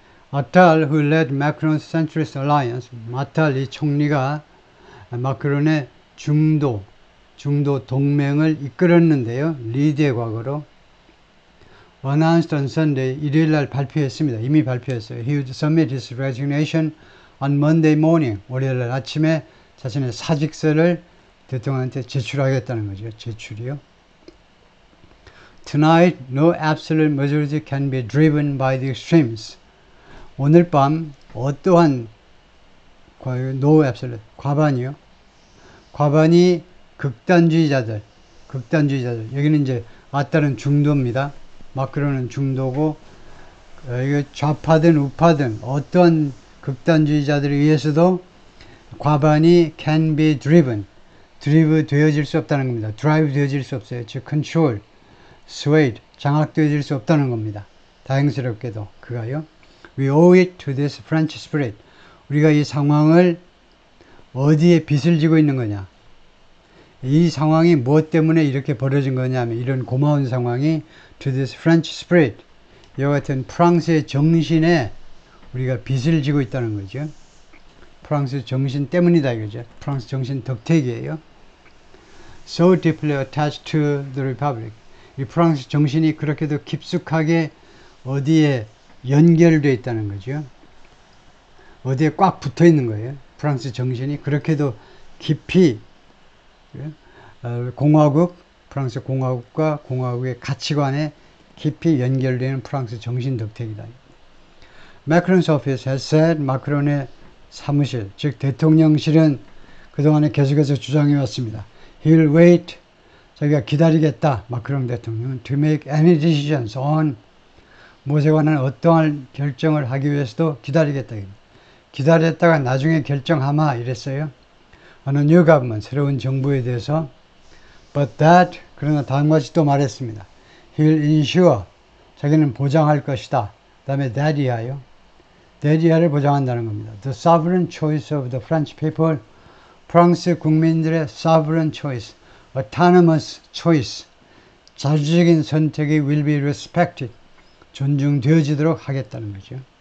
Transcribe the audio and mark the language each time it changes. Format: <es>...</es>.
<en>Attal, who led Macron's centrist alliance,</en> <ko>아탈 이 총리가 마크론의 중도 동맹을 이끌었는데요. 리드의 과거로</ko> <en>announced on Sunday,</en> <ko>일요일날 발표했습니다. 이미 발표했어요.</ko> <en>He would submit his resignation on Monday morning.</en> <ko>월요일날 아침에 자신의 사직서를 대통령한테 제출하겠다는 거죠. 제출이요.</ko> <en>Tonight, no absolute majority can be driven by the extremes.</en> <ko>오늘 밤 어떠한 no absolute, 과반이요. 과반이 극단주의자들. 여기는 이제 아따는 중도입니다. 마크론은 중도고, 좌파든 우파든 어떤 극단주의자들에 의해서도 과반이</ko> <en>can be driven,</en> <ko>drive 되어질 수 없다는 겁니다. drive 되어질 수 없어요. 즉 control, swayed, 장악되어질 수 없다는 겁니다. 다행스럽게도 그가요.</ko> <en>We owe it to this French spirit.</en> <ko>우리가 이 상황을 어디에 빚을 지고 있는 거냐. 이 상황이 무엇 때문에 이렇게 벌어진 거냐면 이런 고마운 상황이</ko> <en>to this French spirit.</en> <ko>이와 같은 프랑스의 정신에 우리가 빚을 지고 있다는 거죠. 프랑스 정신 때문이다 이거죠. 프랑스 정신 덕택이에요.</ko> <en>So deeply attached to the Republic.</en> <ko>이 프랑스 정신이 그렇게도 깊숙하게 어디에 연결되어 있다는 거죠. 어디에 꽉 붙어 있는 거예요. 프랑스 정신이 그렇게도 깊이 공화국, 프랑스 공화국과 공화국의 가치관에 깊이 연결되는 프랑스 정신 덕택이다.</ko> <en>Macron's office has said,</en> <ko>마크론의 사무실, 즉 대통령실은 그동안에 계속해서 주장해 왔습니다.</ko> <en>He'll wait,</en> <ko>자기가 기다리겠다, 마크론 대통령은</ko> <en>to make any decisions on</en> <ko>무엇에 관한 어떠한 결정을 하기 위해서도 기다리겠다. 기다렸다가 나중에 결정하마 이랬어요. 어느</ko> <en>new government,</en> <ko>새로운 정부에 대해서</ko> <en>but that,</en> <ko>그러나 다음과 같이 또 말했습니다.</ko> <en>He'll ensure,</en> <ko>자기는 보장할 것이다. 그 다음에 that 이하요. that 이하를 보장한다는 겁니다.</ko> <en>The sovereign choice of the French people,</en> <ko>프랑스 국민들의</ko> <en>sovereign choice, autonomous choice,</en> <ko>자주적인 선택이</ko> <en>will be respected,</en> <ko>존중되어지도록 하겠다는 거죠.</ko>